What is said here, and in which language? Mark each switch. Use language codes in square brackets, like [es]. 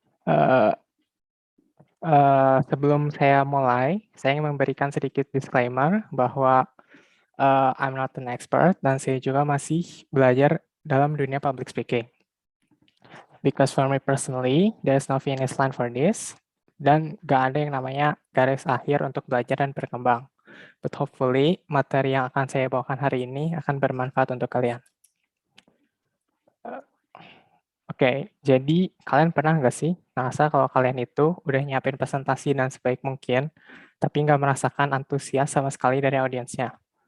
[id] Eh, Sebelum saya mulai, saya ingin memberikan sedikit disclaimer bahwa [en] I'm not an expert [id] dan saya juga masih belajar dalam dunia public speaking. [en] Because for me personally, there's no finish line for this. [id] Dan gak ada yang namanya garis akhir untuk belajar dan berkembang. [en] But hopefully, [id] materi yang akan saya bawakan hari ini akan bermanfaat untuk kalian. Oke, jadi kalian pernah nggak sih ngerasa kalau kalian itu udah nyiapin presentasi dan sebaik mungkin, tapi nggak merasakan antusias sama sekali dari audiensnya?